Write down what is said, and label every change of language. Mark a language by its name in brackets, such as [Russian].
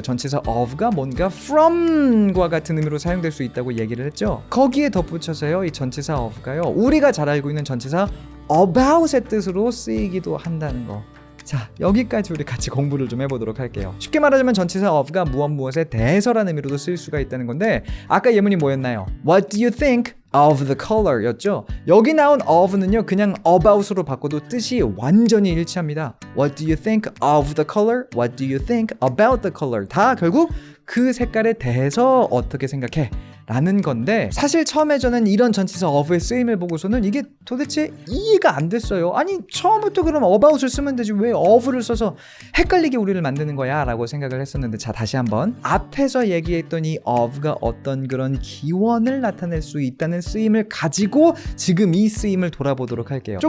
[Korean] 전치사 of가 뭔가 from과 같은 의미로 사용될 수 있다고 얘기를 했죠. 거기에 덧붙여서요. 이 전치사 of가요. 우리가 잘 알고 있는 전치사 about의 뜻으로 쓰이기도 한다는 거. 자 여기까지 우리 같이 공부를 좀 해보도록 할게요. 쉽게 말하자면 전치사 of가 무엇에 대해서라는 의미로도 쓰일 수가 있다는 건데 아까 예문이 뭐였나요? [English] What do you think of the color [Korean] 였죠. 여기 나온 of는요 그냥 about으로 바꿔도 뜻이 완전히 일치합니다. [English] What do you think of the color? What do you think about the color? [Korean] 다 결국 그 색깔에 대해서 어떻게 생각해? 라는 건데 사실 처음에 저는 이런 전치사 of의 쓰임을 보고서는 이게 도대체 이해가 안 됐어요. 아니 처음부터 그럼 about을 쓰면 되지 왜 of를 써서 헷갈리게 우리를 만드는 거야 라고 생각을 했었는데 자 다시 한번 앞에서 얘기했던 이 of가 어떤 그런 기원을 나타낼 수 있다는 쓰임을 가지고 지금 이 쓰임을 돌아보도록 할게요.